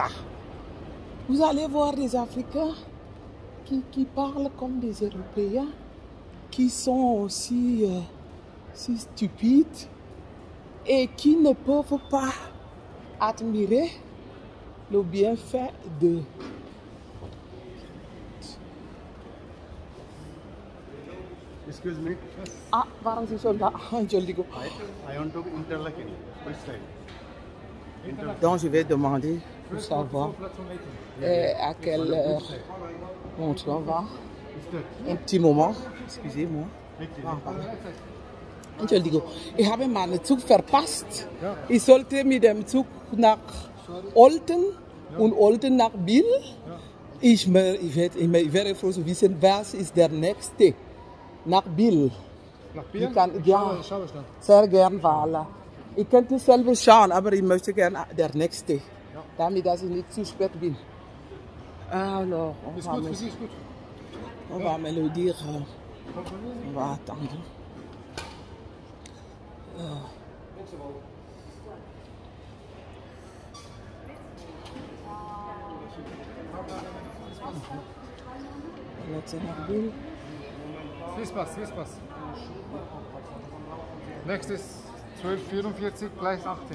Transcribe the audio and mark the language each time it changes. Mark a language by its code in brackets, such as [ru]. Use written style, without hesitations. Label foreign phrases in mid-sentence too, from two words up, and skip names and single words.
[fr] Vous allez voir des Africains qui parlent comme des Européens, qui sont aussi si stupides et qui ne peuvent pas admirer le bienfait de... [en] Excuse me. [nl] Waarom is zo daar? [de] Entschuldigung. [en] I want to Interlaken. Which side? [fr] Donc je vais demander pour savoir à quelle heure mon train va. Un petit moment, excusez-moi. [de] Entschuldigung. Ich habe meinen Zug verpasst. Ich sollte mit dem Zug nach Olten und Olten nach Biel. Ich wäre froh zu wissen, was ist der nächste nach Biel. Nach Biel? Ja, schau es dann. sehr gern, voilà. Ich könnte selber schauen, aber ich möchte gerne der nächste, ja. Damit dass ich nicht zu spät bin. [fr] Alors, [de] Ist gut, für Sie ist gut. [fr] On va me le dire. On va attendre. [de] Hier Pass. Nächstes 1244, Gleis 18.